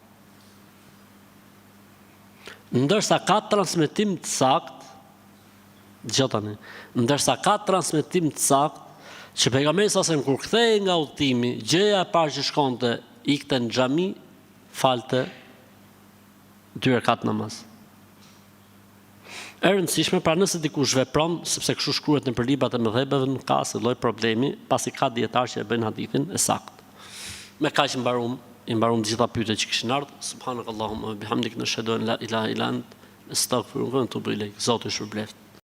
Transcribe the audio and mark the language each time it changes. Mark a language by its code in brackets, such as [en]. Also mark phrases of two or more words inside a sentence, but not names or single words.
[sq] Ndërsa ka transmetim të sakt, dëgjoni, ndërsa ka transmetim të sakt që pejgamberi sa kur kthehej nga udhëtimi, gjëja e parë që shkonte, ikte në xhami, falte 2 rekat namaz. E rëndësishme, pra nëse dikush vepron, sepse kështu shkruhet në librat e mëdhëbeve, nuk ka asnjë lloj problemi, pasi ka dietar që e bëjnë hadithin e saktë. Me kaq i mbarum të gjitha pyetjet që kishin ardhur. [ar] سبحانك اللهم وبحمدك نشهد أن لا إله إلا أنت أستغفرك وأتوب إليك. [sq] Zoti shpërblet.